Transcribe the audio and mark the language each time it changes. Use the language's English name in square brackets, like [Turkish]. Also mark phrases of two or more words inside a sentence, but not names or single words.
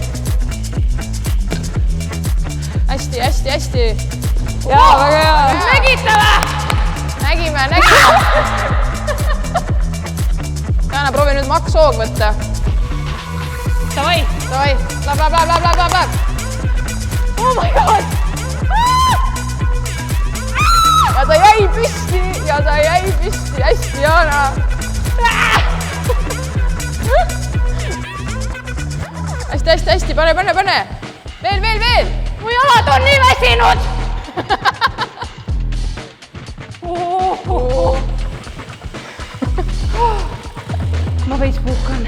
[Estonian] Hästi, hästi, hästi. Jaa, väga hea. Nägite või? Nägime. Jana, proovi nüüd makshoog võtta. Davai. Läb. [English] Oh my god. [Estonian] Ja ta jäi püsti. Hästi, Jana. Hästi, pane. Veel. Mu jalad on nii väsinud. Ma veits puhkan.